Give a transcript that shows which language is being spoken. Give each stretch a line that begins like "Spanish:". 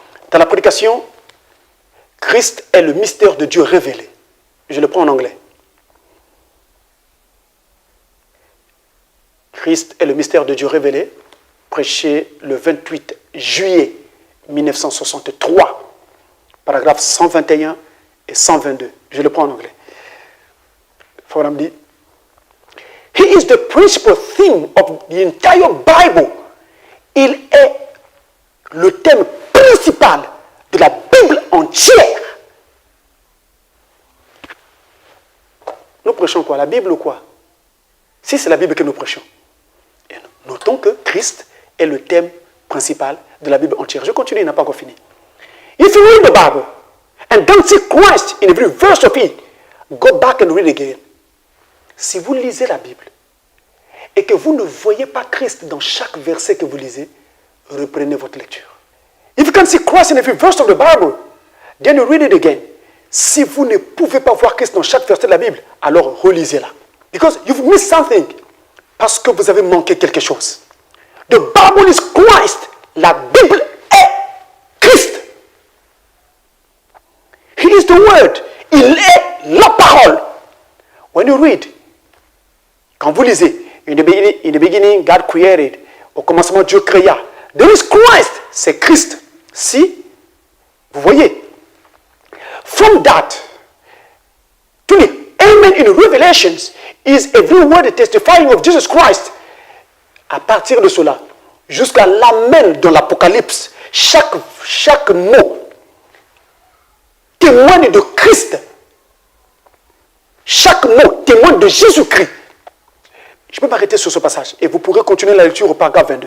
French: Dans la prédication, Christ est le mystère de Dieu révélé. Je le prends en anglais. Christ est le mystère de Dieu révélé, prêché le 28 juillet 1963, paragraphes 121 et 122. Je le prends en anglais. Frère Branham dit,
English: He is the principal theme of the entire Bible.
French: Il est le thème principal de la Bible entière. Nous prêchons quoi? La Bible ou quoi? Si c'est la Bible que nous prêchons. Et notons que Christ est le thème principal de la Bible entière. Je continue, il n'a pas encore fini.
English: If you read the Bible and don't see Christ in every verse of it, go back and read again.
French: Si vous lisez la Bible et que vous ne voyez pas Christ dans chaque verset que vous lisez, reprenez votre lecture.
English: If you can see Christ in every verse of the Bible, then you read it again.
French: Si vous ne pouvez pas voir Christ dans chaque verset de la Bible, alors relisez-la.
English: Because you've missed something.
French: Parce que vous avez manqué quelque chose.
English: The Bible is Christ.
French: La Bible est Christ.
English: He is the Word.
French: Il est la parole.
English: When you read,
French: quand vous lisez,
English: in the beginning, God created.
French: Au commencement, Dieu créa.
English: There is Christ.
French: C'est Christ. Si, vous voyez.
English: From that, to the amen in Revelations is every word testifying of Jesus Christ.
French: À partir de cela, jusqu'à l'amen dans l'Apocalypse, chaque mot témoigne de Christ. Chaque mot témoigne de Jésus-Christ. Je peux m'arrêter sur ce passage et vous pourrez continuer la lecture au paragraphe 22.